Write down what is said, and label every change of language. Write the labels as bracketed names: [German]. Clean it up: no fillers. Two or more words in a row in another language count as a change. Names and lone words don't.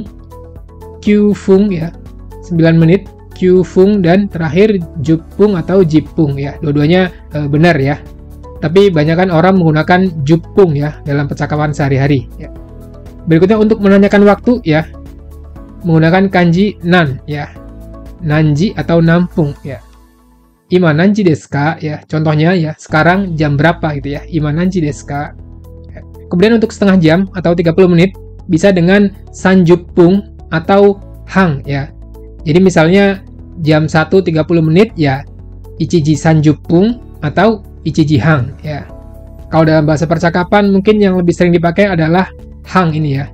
[Indonesian] Kyufung ya, 9 menit kyufung, dan terakhir jupung atau jipung ya. Dua-duanya benar ya, tapi banyakan orang menggunakan jupung ya dalam percakapan sehari-hari ya. Berikutnya untuk menanyakan waktu ya, menggunakan kanji nan ya, nanji atau nampung ya. [Japanese] 今何時ですか [Indonesian] ya, contohnya ya, sekarang jam berapa gitu ya, [Japanese] 今何時ですか ya. [Indonesian] Kemudian untuk setengah jam atau 30 menit bisa dengan sanjupung atau hang ya. Jadi misalnya jam 1.30 menit ya [Japanese] 一時三十分 [Indonesian] atau [Japanese] 一時半 [Indonesian] ya. Kalau dalam bahasa percakapan mungkin yang lebih sering dipakai adalah hang ini ya.